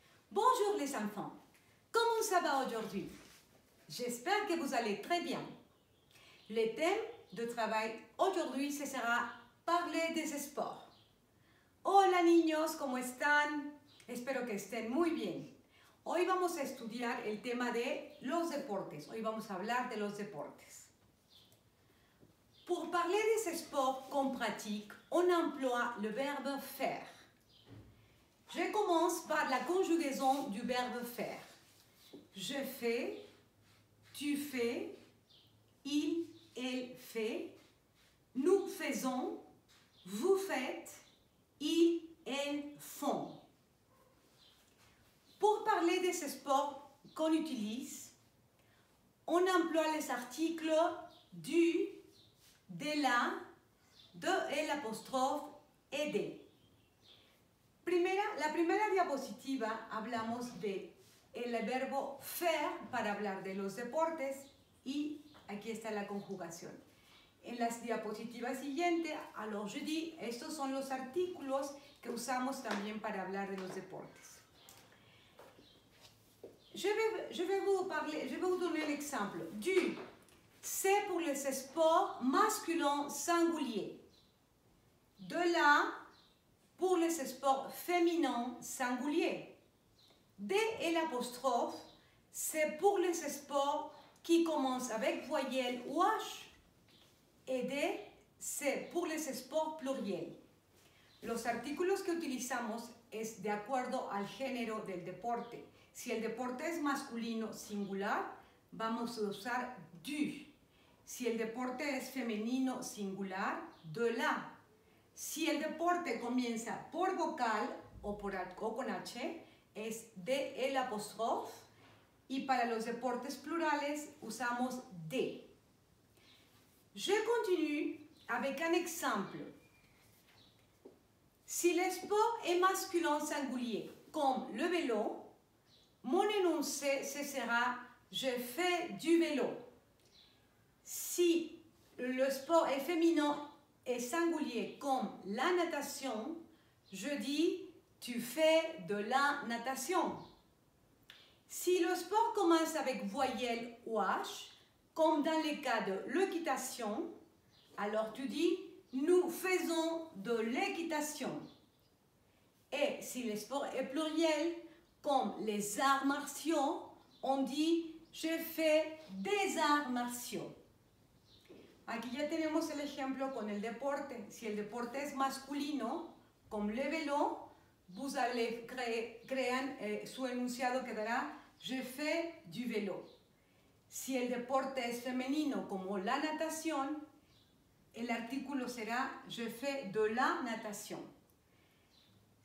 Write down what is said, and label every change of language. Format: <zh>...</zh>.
<fr>Bonjour les enfants, comment ça va aujourd'hui? J'espère que vous allez très bien. Le thème de travail aujourd'hui ce sera parler des sports.</fr> <es>Hola niños, ¿cómo están? Espero que estén muy bien. Hoy vamos a estudiar el tema de los deportes. Hoy vamos a hablar de los deportes.</es> <fr>Pour parler des sports qu'on pratique, on emploie le verbe faire. Je commence par la conjugaison du verbe faire. Je fais, tu fais, il, elle fait, nous faisons, vous faites, ils, elles font. Pour parler de ces sports qu'on utilise, on emploie les articles du, de la, de l'apostrophe et de.</fr> <es>La primera diapositiva hablamos de el verbo faire para hablar de los deportes y aquí está la conjugación. En las diapositivas siguientes,</es> <fr>alors je dis,</fr> <es>estos son los artículos que usamos también para hablar de los deportes.</es> <fr>Je vais vous donner l'exemple. Du, c'est pour les sports masculins singuliers. De la, pour les sports féminins singuliers. D et l'apostrophe, c'est pour les sports qui commencent avec voyelle ou H. Et D, c'est pour les sports pluriels.</fr> <es>Los artículos que utilizamos es de acuerdo al género del deporte. Si el deporte es masculino singular, vamos a usar du. Si el deporte es femenino singular, de la. Si el deporte comienza por vocal o con H, es de el apóstrofe. Y para los deportes plurales, usamos de.</es> <fr>Je continue avec un exemple. Si le sport est masculin singulier, comme le vélo, mon énoncé, ce sera « je fais du vélo ». Si le sport est féminin et singulier comme la natation, je dis « tu fais de la natation ». Si le sport commence avec voyelle ou H, comme dans le cas de l'équitation, alors tu dis « nous faisons de l'équitation ». Et si le sport est pluriel, comme les arts martiaux, on dit « je fais des arts martiaux ».</fr> <es>Aquí ya tenemos el ejemplo con el deporte. Si el deporte es masculino, como le vélo,</es> <fr>vous allez créer</fr> <es>su enunciado quedará «</es> <fr>je fais du vélo ».</fr> <es>Si el deporte es femenino, como la natación, el artículo será «</es> <fr>je fais de la natation ».</fr>